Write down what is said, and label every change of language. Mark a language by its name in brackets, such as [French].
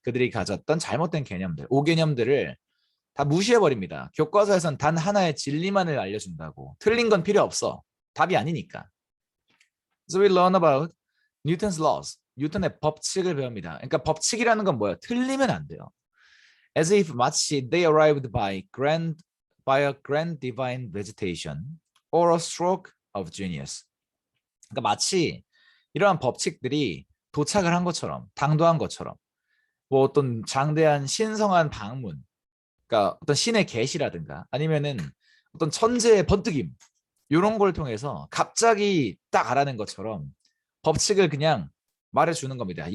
[Korean] 그들이 가졌던 잘못된 개념들, 오개념들을 다 무시해버립니다. 교과서에선 단 하나의 진리만을 알려준다고. 틀린 건 필요 없어. 답이 아니니까. [English] So we learn about Newton's laws. [Korean] 뉴턴의 법칙을 배웁니다. 그러니까 법칙이라는 건 뭐예요? 틀리면 안 돼요. [English] As if [Korean] 마치 [English] they arrived by a grand divine vegetation or a stroke of genius. [Korean] 그러니까 마치 이러한 법칙들이 도착을 한 것처럼, 당도한 것처럼, 뭐 어떤 장대한 신성한 방문, 그러니까 어떤 신의 계시라든가 아니면은 어떤 천재의 번뜩임 이런 걸 통해서 갑자기 딱 알아낸 것처럼 법칙을 그냥 말해주는 겁니다.